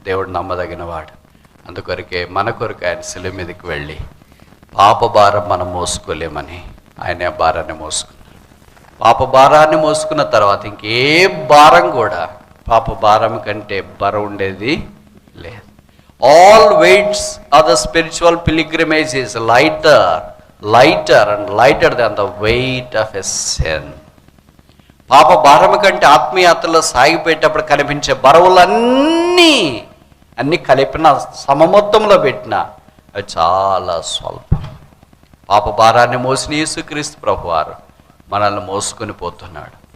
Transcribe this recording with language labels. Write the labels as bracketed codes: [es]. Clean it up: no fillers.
[te] దేవుడు నమ్మదగిన వాడు. అందుకొరకే మన కొరకు ఆయన శిలువ మీదకి వెళ్ళి పాప భారం మనం మోసుకోలేమని ఆయన భారాన్ని మోసుకున్నాడు. పాప భారాన్ని మోసుకున్న తర్వాత ఇంకే భారం కూడా పాప భారం కంటే బరువు ఉండేది లేదు. [en] All weights of the spiritual pilgrimage is lighter and lighter than the weight of a sin. [te] పాప భారం కంటే ఆత్మీయతలో సాగిపోయేటప్పుడు కనిపించే బరువులన్నీ కలిపిన సమమొత్తంలో పెట్టిన అవి చాలా స్వల్పం. పాప భారాన్ని మోసిన యేసుక్రీస్తు ప్రభువారు మనల్ని మోసుకొని పోతున్నాడు.